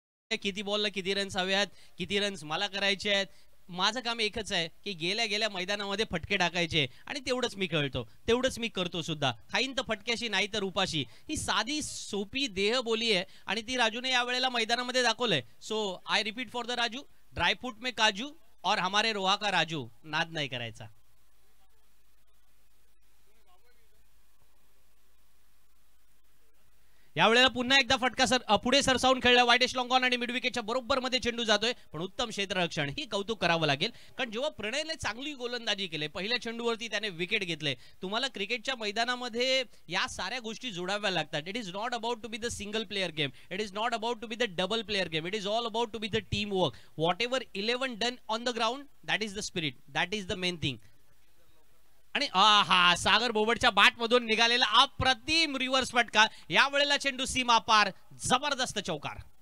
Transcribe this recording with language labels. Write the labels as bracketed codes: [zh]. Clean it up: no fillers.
[mr] किती बॉलला किती रन्स हव्यात, किती रन्स मला करायचे आहेत. माझं काम एकच आहे की गेल्या गेल्या मैदानामध्ये फटके टाकायचे आणि तेवढंच मी खेळतो, तेवढंच मी करतो सुद्धा. खाईन तर फटक्याशी नाही तर उपाशी. ही साधी सोपी देहबोली आहे आणि ती राजूने या वेळेला मैदानामध्ये दाखवलंय. [en] so I repeat for the Raju, [hi] dry fruit में काजू और हमारे रोहा का राजू, [mr] नाद नाही करायचा. यावेळेला पुन्हा एकदा फटका पुढे सरसावून खेळला. वाईटेस्ट लॉंग ऑन आणि मिड विकेटच्या बरोबर मध्ये चेंडू जातोय, पण उत्तम क्षेत्ररक्षण, ही कौतुक करावं लागेल. कारण जेव्हा प्रणयने चांगली गोलंदाजी केली, पहिल्या चेंडूवरती त्याने विकेट घेतले. तुम्हाला क्रिकेटच्या मैदानामध्ये या साऱ्या गोष्टी जोडाव्या लागतात. [en] It is not about to be the single player game, it is not about to be the double player game, it is all about to be the team work. Whatever 11 done on the ground, that is the spirit, that is the main thing. [mr] आणि हा सागर बोबडच्या bat मधून निघालेला अप्रतिम reverse फटका. या वेळेला चेंडू सीमा पार, जबरदस्त चौकार.